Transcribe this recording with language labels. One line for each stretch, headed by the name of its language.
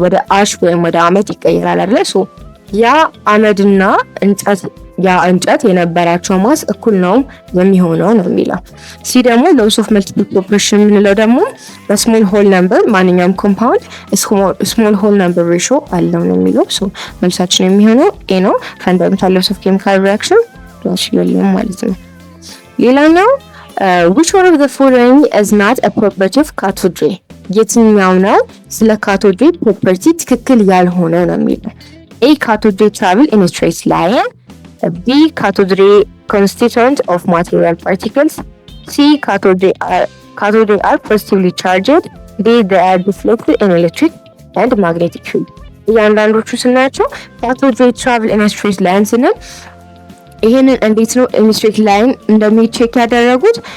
Amharic: ወደ አሽ ወይም ወደ አመድ ይቀየራል አይደል? ሶ ያ አመድና እንጨት የነበራቸው ማስ እኩል ነው የሚሆነው ነው የሚለው። ሲ ደግሞ ሎስ ኦፍ መልቲፕል ፕሮፖርሽን የምንለው ደግሞ በስሞል ሆል ነምበር ማንኛውም ኮምፓውንድ ስሞል ሆል ነምበር ሬሾ አለው ነው የሚለው። ሶ መልሳችን የሚሆነው ኤ ነው። ፈንዳሜንታል ሎስ ኦፍ ኬሚካል ሪአክሽን የለም ማለት ነው። ሌላኛው
English: which one of the following is not a property of cathode ray?
Amharic: የትኛው ነው ስለ ካቶድ ሬይ ፕሮፐርቲ ትክክል ያልሆነ ነው የሚለው።
English: A cathode ray travel in a straight line. B cathode ray constituent of material particles. C cathode ray are positively charged. D they are deflected in electric and magnetic field.
Amharic: እያንዳንዶቹ ስናያቸው
English: cathode ray travel in a straight line
Amharic: ስንል ይሄንን እንዴት ነው ኢንስትሬት ላይን እንደሚቼክ ያደረጉት?